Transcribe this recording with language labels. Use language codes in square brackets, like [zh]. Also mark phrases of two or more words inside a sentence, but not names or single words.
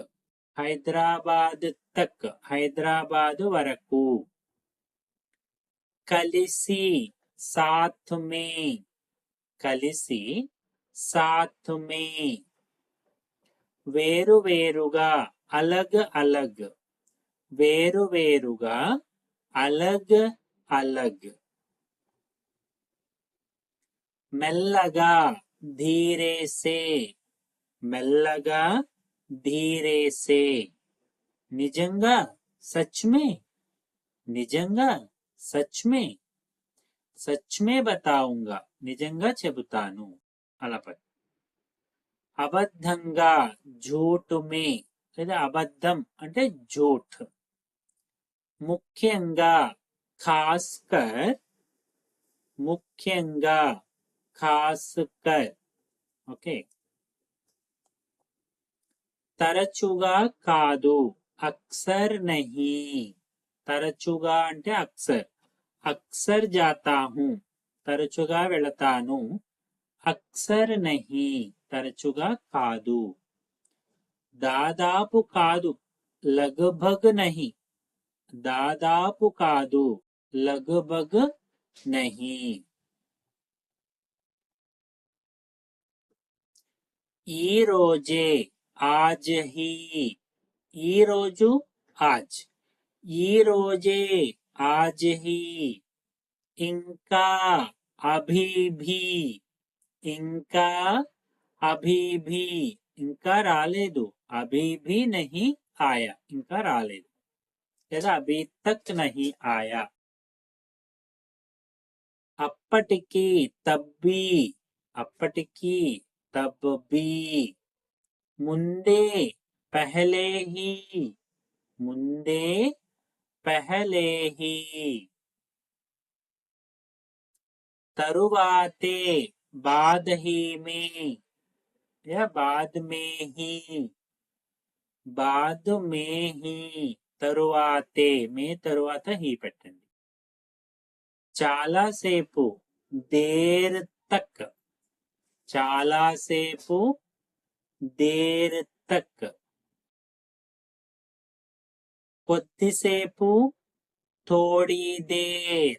[te] హైదరాబాద్ తక్. హైదరాబాద్ వరకు. కలిసి, [hi] साथ में. [te] కలిసి, [hi] साथ में. [te] వేరు వేరుగా, [hi] अलग अलग. [te] వేరు వేరుగా, [hi] अलग अलग. [te] మెల్లగా, [hi] धीरे से. [te] మెల్లగా, [hi] धीरे से. [te] నిజంగా, [hi] सच में. [te] నిజంగా, [hi] सच में. सच में बताऊंगा. [te] నిజంగా చెబుతాను. అలా పట్టు. అబద్ధంగా, [hi] झूठ में. [te] లేదా అబద్ధం అంటే झूठ. ముఖ్యంగా, ఖాస్కర్. ముఖ్యంగా, ఖాస్కర్. ఓకే. తరచుగా కాదు, [hi] अक्सर नहीं. [te] తరచుగా అంటే అక్సర్. [hi] अक्सर जाता हूँ. [te] తరచుగా వెళతాను. [hi] अक्सर नहीं. [te] తరచుగా కాదు. దాదాపు కాదు, [hi] लगभग नहीं. [te] దాదాపు కాదు, [hi] लगभग नहीं. [te] ఈ రోజే, [hi] आज ही. [te] ఈ రోజు, ఆజ్. ఈ రోజే, [hi] आज ही. [te] ఇంకా, [hi] अभी भी. [te] ఇంకా, [hi] अभी भी. [te] ఇంకా రాలేదు, [hi] अभी भी नहीं आया. [te] ఇంకా రాలేదు, లేదా [hi] अभी तक नहीं आया. [te] అప్పటికి, తబ్బీ. అప్పటికి, తబ్బీ. ముందే, [hi] पहले ही. [te] ముందే, [hi] पहले ही. [te] తరువాతే, [hi] बाद ही में. या बाद में ही. बाद में ही. [te] తరువాతే, మే తరువాత హీ పెట్టండి. చాలాసేపు, [hi] देर तक. [te] చాలాసేపు, [hi] देर तक. [te] కొద్దిసేపు, [hi] थोड़ी देर.